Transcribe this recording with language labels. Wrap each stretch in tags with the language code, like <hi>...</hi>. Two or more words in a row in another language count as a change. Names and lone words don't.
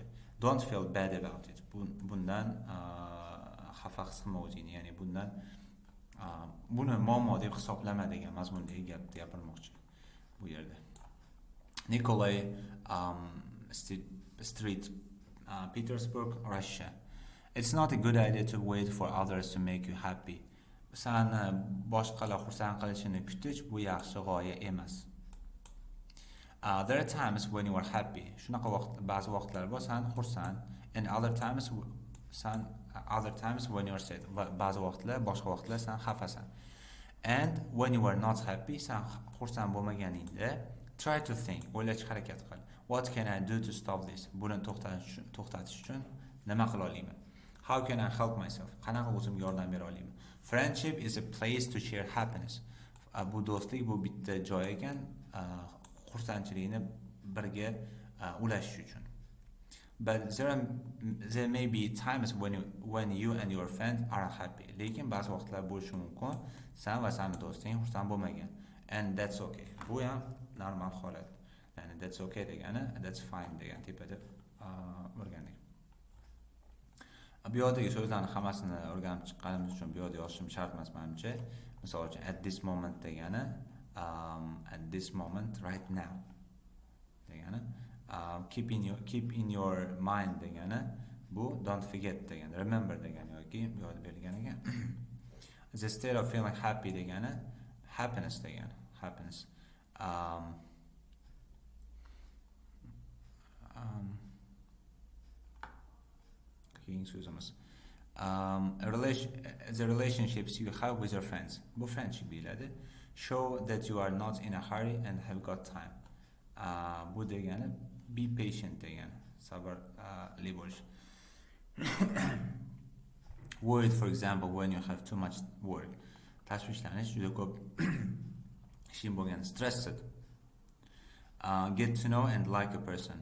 <en>Don't feel bad about it.</en> <uz>Bundan xafa his qilma o'zingni, ya'ni bundan buni muammo deb hisoblama degan mazmundagi gapni gapirmoqchi bu yerda. Nikolay Street, Petersburg, Russia.</uz> <en>It's not a good idea to wait for others to make you happy.</en> <uz>Seni boshqalar xursand qilishini kutish bu yaxshi g'oya emas.</uz> <en>There are times when you are happy.</en> <uz>Shunaqa ba'zi vaqtlar bor sen xursand,</uz> <en>and other times when you are sad.</en> <uz>Ba'zi vaqtlar, boshqa vaqtlar sen xafasan.</uz> <en>And when you are not happy,</en> <uz>sen xursand bo'lmaganingda,</uz> <en>try to think,</en> <uz>o'ylashga harakat qil.</uz> <en>What can I do to stop this?</en> <uz>Buni to'xtatish uchun nima qila olaman?</uz> <en>How can I help myself?</en> <uz>Qanaqa o'zimga yordam bera olaman?</uz> <en>Friendship is a place to share happiness.</en> <uz>Bu do'stlik bu bitta joy ekan, xursandchilikni birga ulashish uchun.</uz> <en>But there may be times when you and your friend are happy.</en> <uz>Lekin ba'zi vaqtlar bo'lishi mumkin, sen va seni do'sting xursand bo'lmagan.</uz> <en>And that's okay.</en> <uz>Bu ham normal holat. Ya'ni</uz> <en>that's okay</en> <uz>degani</uz> <en>that's fine</en> <uz>degan tepada o'rgandik. Bu yerdagi so'zlarni hammasini o'rganib chiqqanimiz uchun bu yerda yozishim shart emas menimcha. Misol uchun</uz> <en>at this moment</en> <uz>degani</uz> <en>at this moment right now</en> <uz>degani</uz> <en>keep in your mind</en> <uz>degani bu</uz> <en>don't forget</en> <uz>degani remember degani yoki bu yerda berilgan ekan.</uz> <en>The state of feeling happy degani happiness degani happiness. The relationships you have with your friends.</en> <uz>Bu friendship deyiladi.</uz> <en>Show that you are not in a hurry and have got time.</en> <uz>Bu degani</uz> <en>be patient</en> <uz>degani sabrli bo'lish.</uz> <en>Worried, for example, when you have too much work.</en> <uz>Tashvishlanish, juda ko'p ishing bo'lgan.</uz> <en>Stressed. Get to know and like a person.</en>